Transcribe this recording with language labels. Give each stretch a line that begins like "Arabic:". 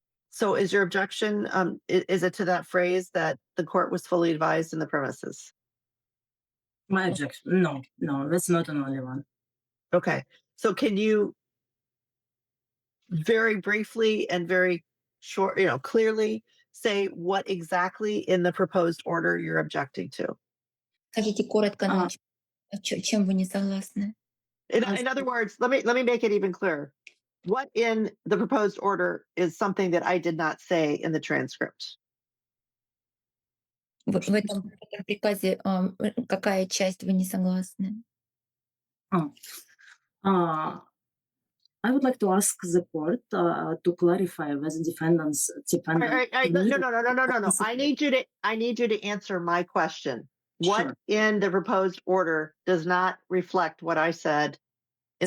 English: So is your objection, is it to that phrase that the court was fully advised in the premises? My objection. No, that's not an only one. Okay. So can you very briefly and very short, clearly say what exactly in the proposed order you're objecting to?
Russian: Скажите коротко, чем вы не согласны?
English: In other words, let me make it even clearer. What in the proposed order is something that I did not say in the transcript?
Russian: В этом приказе какая часть вы не согласны?
English: I would like to ask the court to clarify whether defendants dependent. No. I need you to answer my question. What Sure. in the proposed order does not reflect what I said in